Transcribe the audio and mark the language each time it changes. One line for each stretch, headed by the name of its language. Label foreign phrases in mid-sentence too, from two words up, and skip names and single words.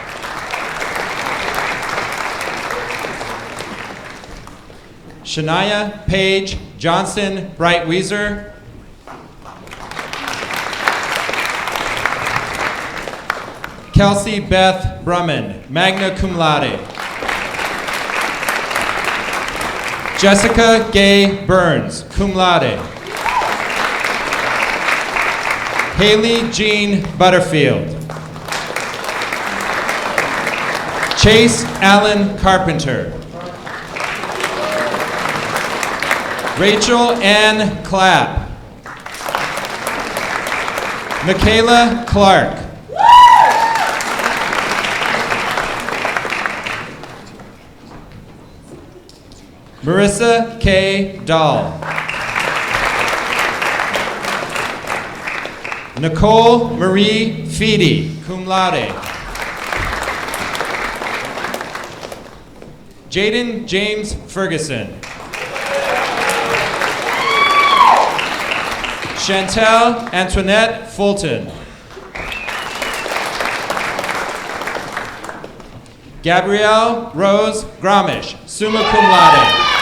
English: Shania Paige Johnson Brightweiser. Kelsey Beth Brumman,
Latin: magna cum laude.
English: Jessica Gay Burns,
Latin: cum laude.
English: Haley Jean Butterfield. Chase Allen Carpenter. Rachel Ann Clapp. Michaela Clark. Marissa K. Dahl. Nicole Marie Feedy,
Latin: cum laude.
English: Jaden James Ferguson. Chantel Antoinette Fulton. Gabrielle Rose Gromish,
Latin: summa cum laude.